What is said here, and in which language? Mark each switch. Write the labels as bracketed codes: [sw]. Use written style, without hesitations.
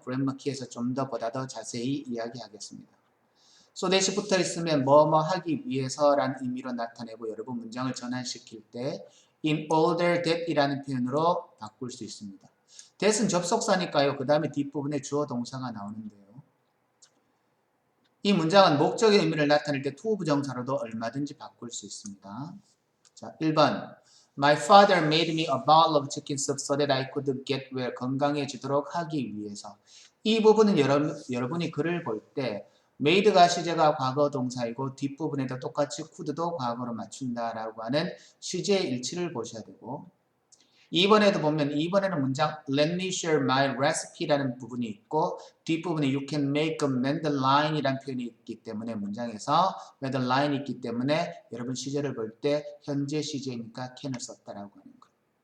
[ko] grammar key에서 좀 더 보다 더 자세히 이야기하겠습니다. so 대시 붙어 있으면 뭐뭐 하기 위해서라는 의미로 나타내고 여러분 문장을 전환시킬 때 in order that 이라는 표현으로 바꿀 수 있습니다. that은 접속사니까요. 그 다음에 뒷부분에 주어 동사가 나오는데요. 이 문장은 목적의 의미를 나타낼 때 to 부정사로도 얼마든지 바꿀 수 있습니다. 자, 1번 [en] My father made me a bowl of chicken soup so that I could get well. [ko] 건강해지도록 하기 위해서. 이 부분은 여러분이 글을 볼 때 made가 시제가 과거 동사이고 뒷부분에도 똑같이 could도 과거로 맞춘다라고 하는 시제의 일치를 보셔야 되고 2번에도 보면 2번에는 문장 [en] Let me share my recipe [ko] 라는 부분이 있고 뒷부분에 [en] You can make a mandolin [ko] 이라는 표현이 있기 때문에 문장에서 mandoline이 있기 때문에 여러분 시제를 볼 때 현재 시제니까 can을 썼다라고 하는 거예요.